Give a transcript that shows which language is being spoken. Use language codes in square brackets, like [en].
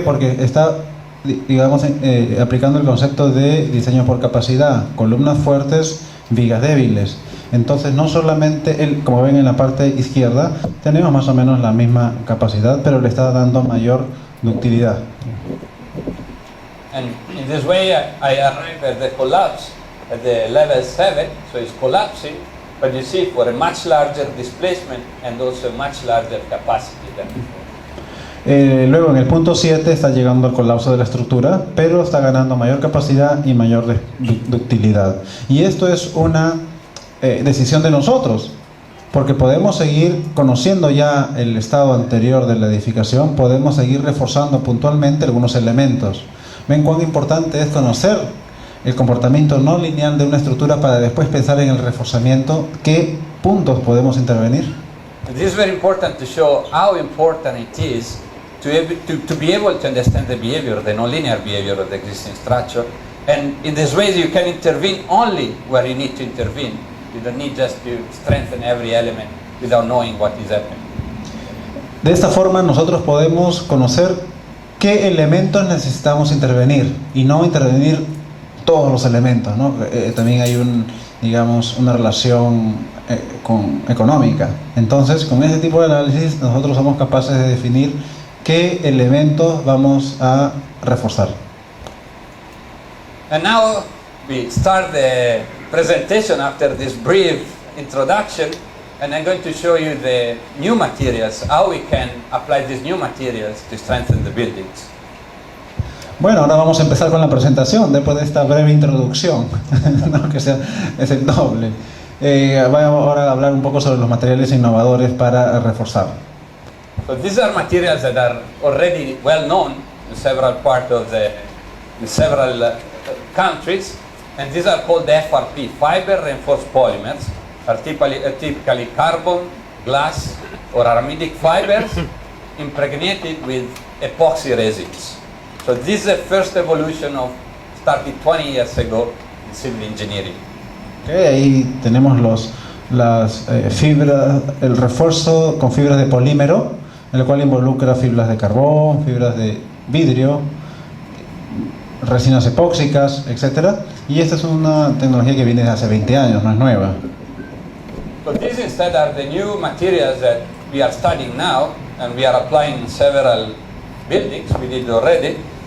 [es] Porque está, digamos, aplicando el concepto de diseño por capacidad, columnas fuertes, vigas débiles. Entonces no solamente él, como ven en la parte izquierda, tenemos más o menos la misma capacidad, pero le está dando mayor ductilidad. [en] And in this way I arrive at the collapse at the level 7, so it's collapsing, but you see for a much larger displacement and also a much larger capacity than before. [es] Luego en el punto 7 está llegando al colapso de la estructura, pero está ganando mayor capacidad y mayor ductilidad. Y esto es una decisión de nosotros, porque podemos seguir conociendo ya el estado anterior de la edificación, podemos seguir reforzando puntualmente algunos elementos. Ven cuán importante es conocer el comportamiento no lineal de una estructura para después pensar en el reforzamiento, qué puntos podemos intervenir. [en] This is very important to show how important it is to be able to understand the behavior, the nonlinear behavior of the existing structure, and in this way you can intervene only where you need to intervene. You don't need just to strengthen every element without knowing what is happening. [es] De esta forma nosotros podemos conocer qué elementos necesitamos intervenir y no intervenir todos los elementos, ¿no? También hay digamos, una relación económica. Entonces, con ese tipo de análisis, nosotros somos capaces de definir qué elementos vamos a reforzar. [en] And now we start the presentation after this brief introduction, and I'm going to show you the new materials, how we can apply these new materials to strengthen the buildings. [es] Bueno, ahora vamos a empezar con la presentación, después de esta breve introducción, ¿no? Que es el doble. Vamos ahora a hablar un poco sobre los materiales innovadores para reforzar. [en] So these are materials that are already well known in several parts of in several countries, and these are called FRP, fiber reinforced polymers, are typically carbon, glass, or aramidic fibers impregnated with epoxy resins. So this is the first evolution of started 20 years ago in civil engineering. [es] Okay, ahí tenemos las fibras, el refuerzo con fibras de polímero, el cual involucra fibras de carbón, fibras de vidrio, resinas epóxicas, etc. Y esta es una tecnología que viene de hace 20 años, no es nueva. [en] So these instead are the new materials that we are studying now, and we are applying in several buildings. We did already.